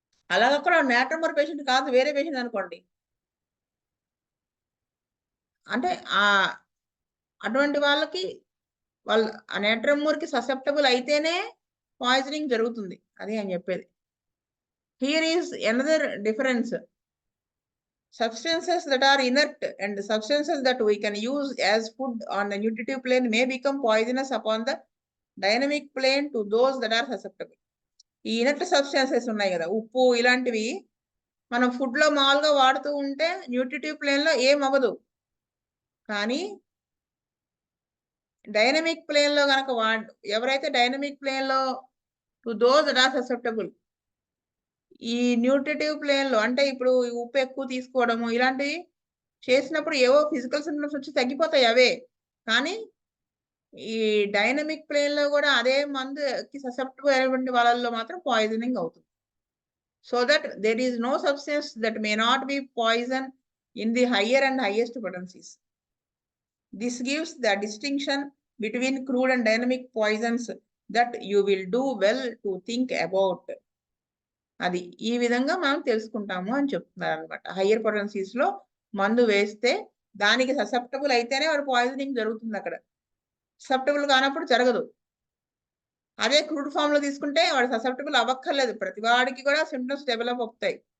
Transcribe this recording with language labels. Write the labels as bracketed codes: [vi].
[te] అలాగ కూడా natrum mur patient కాదు, వేరే పేషెంట్ అనుకోండి, అంటే అటువంటి వాళ్ళకి ఆ నేట్రమూర్ కి ససెప్టబుల్ అయితేనే పాయిజనింగ్ జరుగుతుంది, అది అని చెప్పేది. [en] Here is another difference. Substances that are inert and substances that we can use as food on the nutritive plane may become poisonous upon the dynamic plane to those that are susceptible. [te] ఈ inert substances ఉన్నాయి కదా, ఉప్పు ఇలాంటివి మనం food లో మామూలుగా వాడుతూ ఉంటే న్యూట్రిటివ్ ప్లేన్ లో ఏం అవ్వదు, కానీ డైనమిక్ ప్లేన్ లో కనుక ఎవరైతే డైనమిక్ ప్లేన్ లో [en] to those that are susceptible, [te] ఈ న్యూట్రిటివ్ ప్లేన్ లో అంటే ఇప్పుడు ఉప్పు ఎక్కువ తీసుకోవడము ఇలాంటివి చేసినప్పుడు ఏవో ఫిజికల్ సింప్టమ్స్ వచ్చి తగ్గిపోతాయి అవే, కానీ ఈ డైనమిక్ ప్లేన్ లో కూడా అదే మందుకి ససెప్టబుల్ అయినటువంటి వాళ్ళల్లో మాత్రం పాయిజనింగ్ అవుతుంది. [en] so that there is no substance that may not be poison in the higher and highest potencies. This gives the distinction between crude and dynamic poisons that you will do well to think about. [te] అది ఈ విధంగా మనం తెలుసుకుంటాము అని చెప్తున్నారు అనమాట. Higher potencies లో మందు వేస్తే దానికి ససెప్టబుల్ అయితేనే వాడు పాయిజనింగ్ జరుగుతుంది, అక్కడ ససెప్టబుల్ కానప్పుడు జరగదు. అదే క్రూడ్ ఫామ్ లో తీసుకుంటే వాడు ససెప్టబుల్ అవ్వక్కర్లేదు, ప్రతి వాడికి కూడా సిమ్టమ్స్ డెవలప్ అవుతాయి.